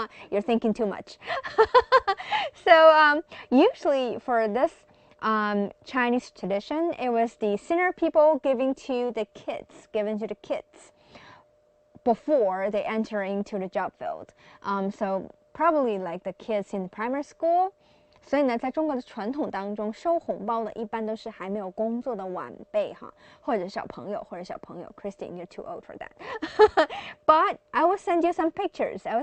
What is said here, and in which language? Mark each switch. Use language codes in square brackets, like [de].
[en] You're thinking too much. So usually for this Chinese tradition, it was the senior people giving to the kids before they enter into the job field. So probably like the kids in primary school. [zh] 所以呢，在中国的传统当中，收红包的一般都是还没有工作的晚辈哈，或者小朋友。 [en] Christine, you're too old for that. But I will send you some pictures.